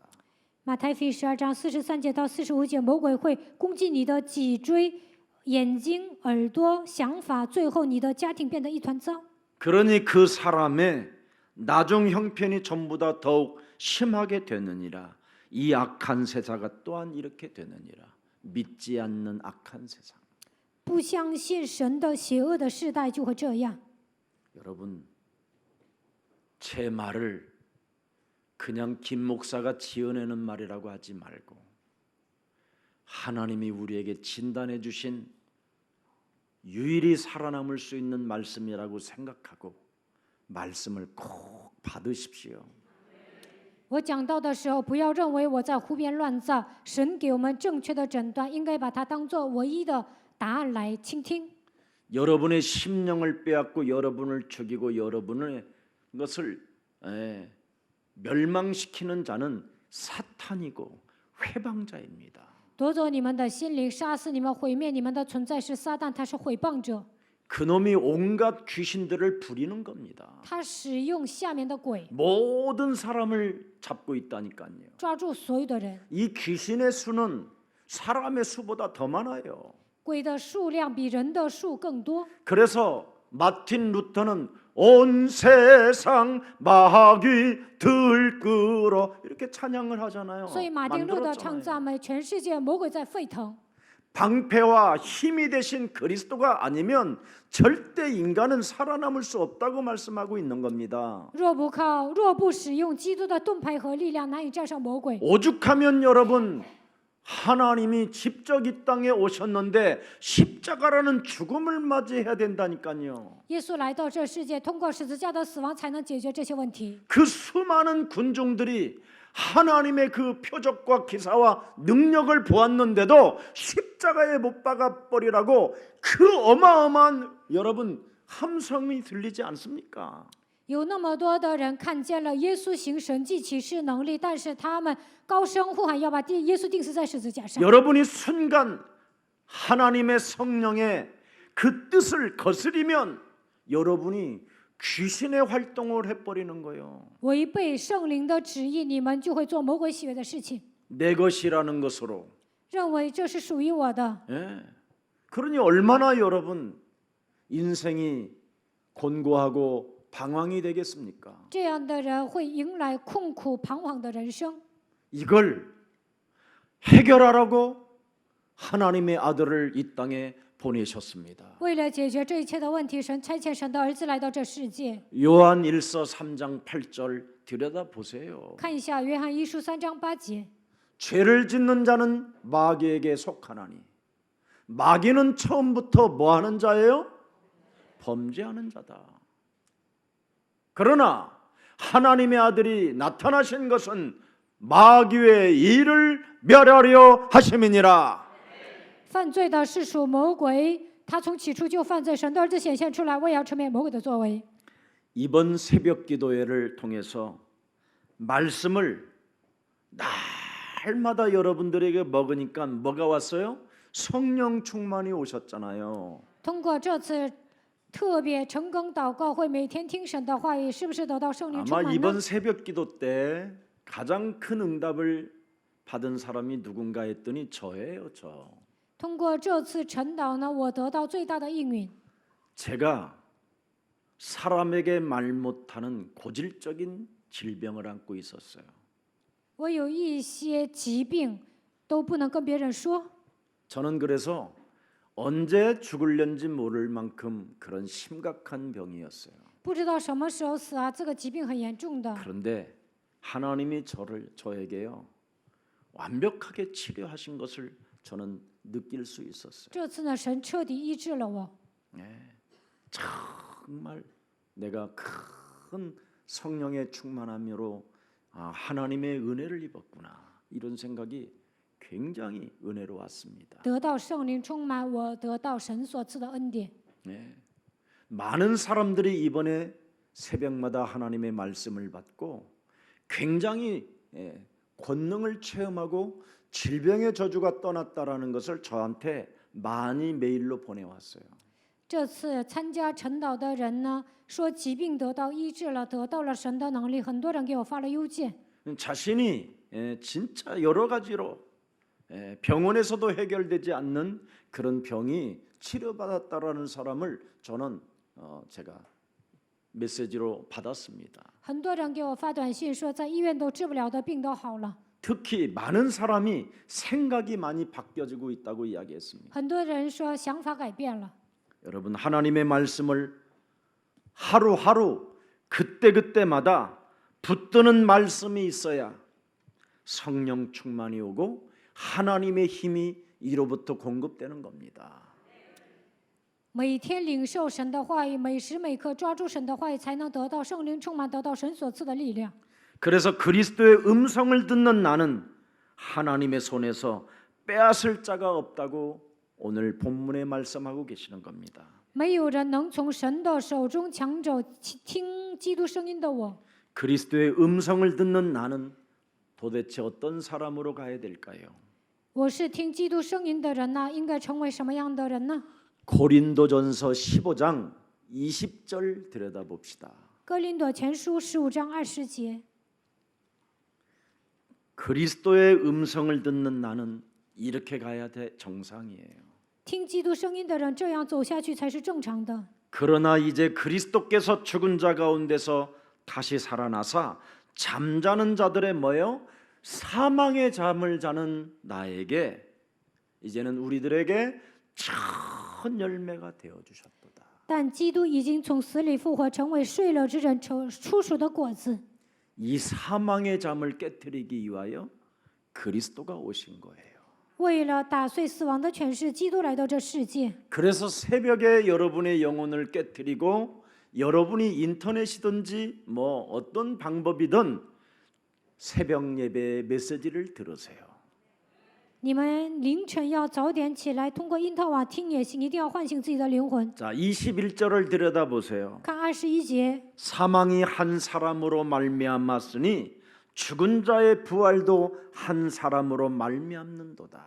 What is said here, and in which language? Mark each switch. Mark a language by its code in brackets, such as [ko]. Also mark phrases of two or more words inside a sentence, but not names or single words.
[zh] 马太福音12章43节到45节，魔鬼会攻击你的脊椎、眼睛、耳朵、想法，最后你的家庭变得一团糟。 [ko] 그러니 그 사람의 나중 형편이 전부다 더욱 심하게 되느니라. 이 악한 세사가 또한 이렇게 되느니라. 믿지 않는 악한 세상. [zh] 不相信神的邪恶的世代就会这样。 [ko] 여러분, 제 말을 그냥 김 목사가 지어내는 말이라고 하지 말고 하나님이 우리에게 진단해 주신 유일히 살아남을 수 있는 말씀이라고 생각하고 말씀을 꼭 받으십시오. [zh] 我讲到的时候，不要认为我在胡编乱造，神给我们正确的诊断，应该把它当作唯一的答案来倾听。 [ko] 여러분의 심령을 빼앗고 여러분을 죽이고 여러분의 것을 멸망시키는 자는 사탄이고 회방자입니다. [zh] 夺走你们的心灵，杀死你们，毁灭你们的存在是撒旦，他是毁谤者， [ko] 그놈이 온갖 귀신들을 부리는 겁니다. [zh] 他使用下面的鬼 [ko] 모든 사람을 잡고 있다니까요. [zh] 抓住所有的人。 [ko] 이 귀신의 수는 사람의 수보다 더 많아요. [zh] 鬼的数量比人的数更多。 [ko] 그래서 마틴 루터는 온 세상 마귀 들끓어 이렇게 찬양을 하잖아요. [zh] 所以马丁路德 [ko] 만들었잖아요. [zh] 唱赞美，全世界魔鬼在沸腾。 [ko] 방패와 힘이 되신 그리스도가 아니면 절대 인간은 살아남을 수 없다고 말씀하고 있는 겁니다. [zh] 若不使用基督的盾牌和力量，难以战胜魔鬼。 [ko] 오죽하면 여러분 하나님이 직접 이 땅에 오셨는데 십자가라는 죽음을 맞이해야 된다니까요. [zh] 耶稣来到这世界，通过十字架的死亡才能解决这些问题。 [ko] 그 수많은 군중들이 하나님의 그 표적과 기사와 능력을 보았는데도 십자가에 못 박아 버리라고 그 어마어마한 여러분 함성이 들리지 않습니까? [zh] 有那么多的人看见了耶稣行神迹奇事能力，但是他们高声呼喊要把耶稣钉死在十字架上。 [ko] 여러분이 순간 하나님의 성령의 그 뜻을 거스리면 여러분이 귀신의 활동을 해버리는 거예요. [zh] 违背圣灵的旨意，你们就会做魔鬼喜悦的事情， [ko] 내 것이라는 것으로. [zh] 认为这是属于我的。 [ko] 예. 그러니 얼마나 여러분 인생이 곤고하고 방황이 되겠습니까? [zh] 这样的人会迎来困苦彷徨的人生。 [ko] 이걸 해결하라고 하나님의 아들을 이 땅에 보내셨습니다. [zh] 为了解决这一切的问题，神差遣神的儿子来到这世界。 [ko] 요한 1서 3장 8절 들여다 보세요. [zh] 看一下约翰一书3章8节， [ko] 죄를 짓는 자는 마귀에게 속하나니 마귀는 처음부터 뭐 하는 자예요? 범죄하는 자다. 그러나 하나님의 아들이 나타나신 것은 마귀의 일을 멸하려 하심이니라. [zh] 犯罪的是属魔鬼，他从起初就犯罪。神的儿子显现出来，为要成灭魔鬼的作为。 [ko] 이번 새벽 기도회를 통해서 말씀을 날마다 여러분들에게 먹으니까 뭐가 왔어요? 성령 충만이 오셨잖아요. [zh] 通过这次特别晨更祷告会，每天听神的话语，是不是得到圣灵 [ko] 아마 [zh] 充满呢？ [ko] 이번 새벽 기도 때 가장 큰 응답을 받은 사람이 누군가 했더니 저예요, 저. [zh] 通过这次晨祷呢，我得到最大的应允。 [ko] 제가 사람에게 말 못하는 고질적인 질병을 안고 있었어요. [zh] 我有一些疾病都不能跟别人说， [ko] 저는 그래서 언제 죽을는지 모를 만큼 그런 심각한 병이었어요. [zh] 不知道什么时候死啊，这个疾病很严重的。 [ko] 그런데 하나님이 저에게요 완벽하게 치료하신 것을 저는 느낄 수 있었어요. [zh] 这次呢，神彻底医治了我。 [ko] 정말 내가 큰 성령의 충만함으로 하나님의 은혜를 입었구나. 이런 생각이 굉장히 은혜로웠습니다. [zh] 得到圣灵充满，我得到神所赐的恩典。 [ko] 네. 많은 사람들이 이번에 새벽마다 하나님의 말씀을 받고 굉장히 권능을 체험하고 질병의 저주가 떠났다라는 것을 저한테 많이 메일로 보내왔어요. [zh] 这次参加晨祷的人呢，说疾病得到医治了，得到了神的能力。很多人给我发了邮件， [ko] 자신이 진짜 여러 가지로 병원에서도 해결되지 않는 그런 병이 치료받았다라는 사람을 저는 제가 메시지로 받았습니다. [zh] 很多人给我发短信说，在医院都治不了的病都好了。 [ko] 특히 많은 사람이 생각이 많이 바뀌어지고 있다고 이야기했습니다. [zh] 很多人说想法改变了。 [ko] 여러분 하나님의 말씀을 하루하루 그때그때마다 붙드는 말씀이 있어야 성령 충만이 오고 하나님의 힘이 이로부터 공급되는 겁니다. [zh] 每天领受神的话语，每时每刻抓住神的话语，才能得到圣灵充满，得到神所赐的力量。 [ko] 그래서 그리스도의 음성을 듣는 나는 하나님의 손에서 빼앗을 자가 없다고 오늘 본문에 말씀하고 계시는 겁니다. [zh] 没有人能从神的手中抢走听基督声音的我。 [ko] 그리스도의 음성을 듣는 나는 도대체 어떤 사람으로 가야 될까요? [zh] 我是听基督声音的人呢，应该成为什么样的人呢？ [ko] 고린도전서 15장 20절 들여다봅시다. [zh] 哥林多前书15章20节， [ko] 그리스도의 음성을 듣는 나는 이렇게 가야 돼 정상이에요. [zh] 听基督声音的人这样走下去才是正常的。 [ko] 그러나 이제 그리스도께서 죽은 자 가운데서 다시 살아나사 잠자는 자들의 뭐요? 사망의 잠을 자는 나에게 이제는 우리들에게 첫 열매가 되어 주셨도다. [zh] 但基督已经从死里复活，成为睡了之人初熟的果子。 [ko] 이 사망의 잠을 깨뜨리기 위하여 그리스도가 오신 거예요. [zh] 为了打碎死亡的权势，基督来到这世界。 [ko] 그래서 새벽에 여러분의 영혼을 깨뜨리고 여러분이 인터넷이든지 뭐 어떤 방법이든 새벽 예배 메시지를 들으세요. [zh] 你们凌晨要早点起来，通过因特网听也行，一定要唤醒自己的灵魂。 [ko] 자, 21절을 들여다보세요. [zh] 看21节， [ko] 사망이 한 사람으로 말미암았으니 죽은 자의 부활도 한 사람으로 말미암는도다.